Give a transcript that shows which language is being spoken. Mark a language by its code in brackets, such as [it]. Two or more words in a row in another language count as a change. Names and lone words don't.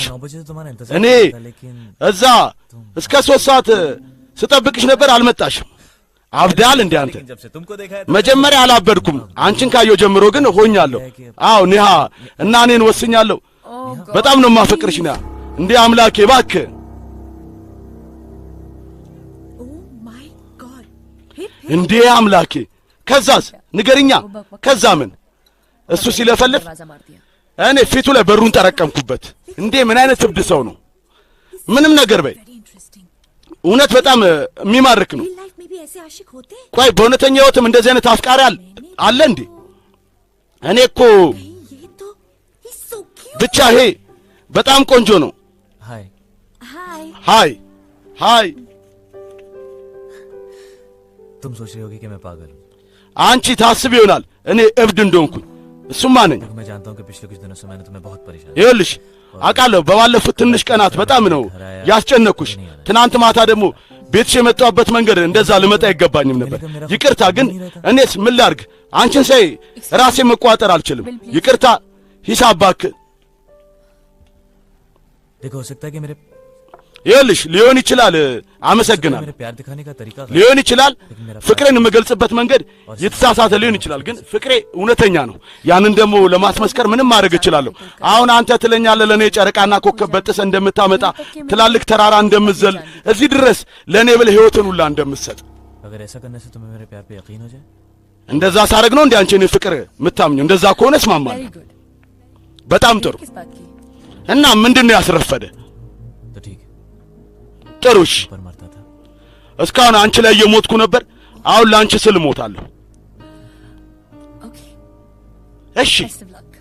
[hi] 9 बजे तो तुम्हारा इंतजार [am] እኔ [hi] कर रहा था, लेकिन [am] እዛ እስከ 3 ሰዓት ስጠብቅሽ ነበር አልመጣሽም አብዳል እንዴ አንተ [hi] जब से तुमको देखा है [am] መጀመሪያ አላበድኩም አንቺን ካየው ጀምሮ ግን ሆኛለሁ አው ኒሃ እና እኔን ወስኛለሁ በጣም ነው ማፈቅርሽ ና እንዴ አምላኬ እባክህ [en] my God [am] እንዴ አምላኬ ከዛስ ንገርኛ ከዛ ምን እሱ ሲለፈልፍ [hi] दरवाजा मार दिया [am] እኔ ፊቱ ላይ በሩን ተረቀምኩበት እንዴ ምን አይነት እብድ ሰው ነው ምንም ነገር በይ [en] very interesting [am] እውነት በጣም የሚማርክ ነው [en] real life [hi] में भी ऐसे आशिक होते हैं [am] ቆይ በእውነተኛ ህይወትም እንደዚህ አይነት አፍቃሪ አለ እንዴ እኔ እኮ [en] ये तो he so cute [am] ብቻ ይሄ በጣም ቆንጆ ነው [hi] हाय हाय [am] ሃይ ሃይ [hi] तुम सोच रही होगी कि मैं पागल हूँ [am] አንቺ ታስብ ይሆናል እኔ እብድ እንደሆንኩኝ እሱማ ነኝ [hi] मैं जानता हूँ कि पिछले कुछ दिनों से मैंने तुम्हें बहुत परेशान [am] ይኸውልሽ አውቃለሁ በባለፉት ትንሽ ቀናት በጣም ነው ያስጨነኩሽ ትናንት ማታ ደግሞ ቤትሽ የመጣሁበት መንገድ እንደዛ ልመጣ አይገባኝም ነበር ይቅርታ ግን እኔስ ምን ላድርግ አንቺን ሳይ ራሴ መቋጠር አልችልም ይቅርታ ሂሳብ እባክህ [hi] देखो हो सकता है कि मेरे [am] ይልሽ ሊሆን ይችላል አመሰግናለሁ [hi] मेरे प्यार दिखाने का तरीका [am] ሊሆን ይችላል ፍቅሬን የምገልጽበት መንገድ የተሳሳተ ሊሆን ይችላል ግን ፍቅሬ እውነተኛ ነው ያንን ደግሞ ለማስመስከር ምንም ማድረግ እችላለሁ አሁን አንተ ትለኛለህ ለኔ ጨረቃና ኮከብ በጥሰ እንደምታመጣ ትላልቅ ተራራ እንደምዘል እዚህ ድረስ ለኔ ብለ ህይወትን ሁላ እንደምትሰጥ [hi] अगर ऐसा करने से तुम्हें मेरे प्यार पे यकीन हो जाए [am] እንደዛ ሳረግ ነው እንዴ አንቺ እኔ ፍቅር የምታምኚው እንደዛ ከሆነ እስማማለሁ [en] very good [am] በጣም ጥሩ [hi] किस बात की [am] እና ምንድነው ያስረፈደ [hi] तो ठीक है [am] ጥሩሽ [hi] पर मरता था [am] እስካሁን አንቺ ላይ የሞትኩ ነበር አሁን ላንቺ ስል ሞታለሁ [hi] ओके [am] እሺ [en] best of luck